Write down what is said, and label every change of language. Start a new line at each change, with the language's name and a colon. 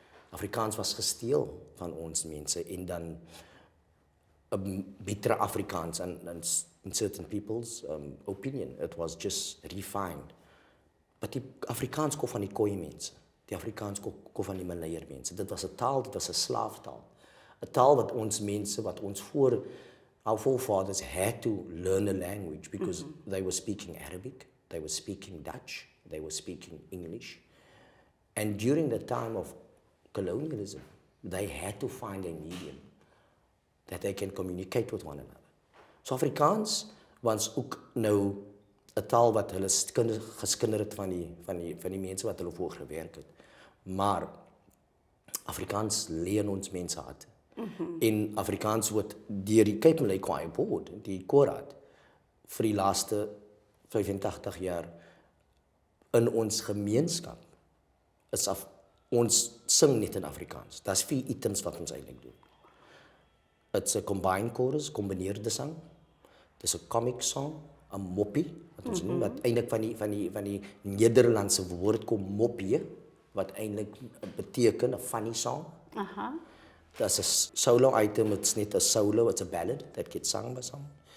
Afrikaans: Afrikaans was gesteel van ons mense en dan 'n bitter Afrikaans
English: in certain people's opinion. It was just refined. But
Afrikaans: die Afrikaans kom van die Khoi mense. Die Afrikaans kom van die Malayer mense. Dit was 'n taal, dit was 'n slaaftaal. 'n Taal wat ons mense,
English: our forefathers had to learn a language because they were speaking Arabic, they were speaking Dutch, they were speaking English. And during the time of colonialism, they had to find a medium that they can communicate with one another.
Afrikaans: So Afrikaans was ook nou 'n taal wat hulle geskinder het van die mense wat hulle voor gewerk het. Maar Afrikaans lê in ons mense harte. En Afrikaans word deur die Cape Malay Choir Board, die koorraad, vir die laaste 85 jaar in ons gemeenskap ons sing net in Afrikaans. Daar's 4 items wat ons eintlik doen.
English: It's a combined chorus,
Afrikaans: kombineerde sang. Dis 'n comic song, 'n moppie wat ons noem, wat eintlik van die Nederlandse woord kom moppie, wat eintlik beteken 'n
English: funny song. That's a solo item, it's
Afrikaans: net 'n solo,
English: it's a ballad that gets sung by someone.